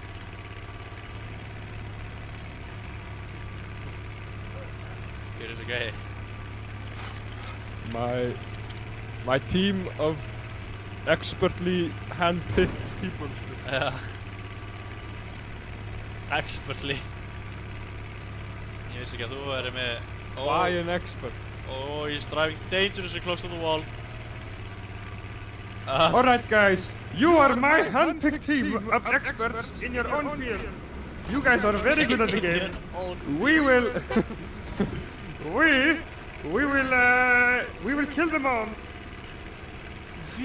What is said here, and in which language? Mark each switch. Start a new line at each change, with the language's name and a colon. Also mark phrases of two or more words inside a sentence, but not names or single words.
English: Here is a guy. My team of expertly hand-picked people. Expertly.
Icelandic: Ég veist ekki að þú verður með...
English: Why an expert? Oh, he's driving dangerously close to the wall. Alright guys, you are my hand-picked team of experts in your own field. You guys are very good at the game. We will... we will kill them all.